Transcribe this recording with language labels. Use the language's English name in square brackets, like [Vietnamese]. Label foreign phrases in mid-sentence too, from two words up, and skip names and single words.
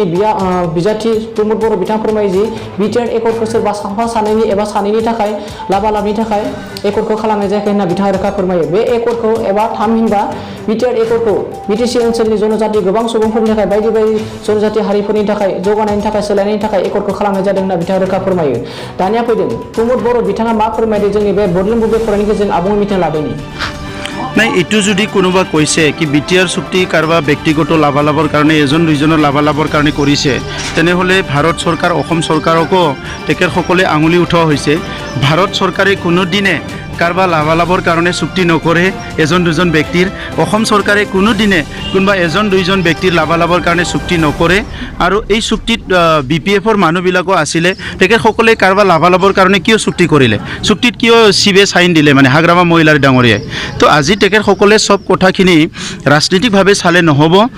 [Bodo] बिजाथि प्रमोद बर' बिथाङा फोरमायो जि BTR एकर्डखौ सोरबा साफा सानैनि एबा सानैनि थाखाय लाबालाबनि थाखाय एकर्डखौ खालामनाय जायाखै होनना बिथाङा रोखा फोरमायो बे एकर्डखौ एबा थामहिनबा BTR एकर्डखौ BTC ओनसोलनि जनजाति गोबां सुबुंफोरनि थाखाय बायदि जनजाति हारिफोरनि थाखाय जौगानायनि थाखाय सोलायनायनि थाखाय एकर्डखौ खालामनाय जादों होनना बिथाङा रोखा फोरमायो दानिया फैदों प्रमोद बर' बिथाङा मा फोरमायदों जोंनि बे बडलेण्ड बुब्लि खौरांनि गेजेरजों आबुङै मिथिना लादोंनि [Assamese] নাই এইটো যদি কোনোবা কৈছে কি BTR চুক্তি কাৰোবাৰ ব্যক্তিগত লাভালাভৰ কাৰণে এজন দুইজনৰ লাভালাভৰ কাৰণে কৰিছে তেনেহ'লে ভাৰত চৰকাৰ অসম চৰকাৰকো তেখেতসকলে আঙুলি উঠোৱা হৈছে ভাৰত চৰকাৰে কোনোদিনে কাৰোবাৰ লাভালাভৰ কাৰণে চুক্তি নকৰে এজন দুজন ব্যক্তিৰ অসম চৰকাৰে কোনোদিনে কোনোবা এজন দুইজন ব্যক্তিৰ লাভালাভৰ কাৰণে চুক্তি নকৰে আৰু এই চুক্তিত BPFৰ মানুহবিলাকো আছিলে তেখেতসকলে কাৰোবাৰ লাভালাভৰ কাৰণে কিয় চুক্তি কৰিলে চুক্তিত কিয় শিবে চাইন দিলে মানে হাগ্ৰামা মহিলাৰ ডাঙৰীয়াই তো আজি তেখেতসকলে সব কথাখিনি ৰাজনীতিকভাৱে চালে নহ'ব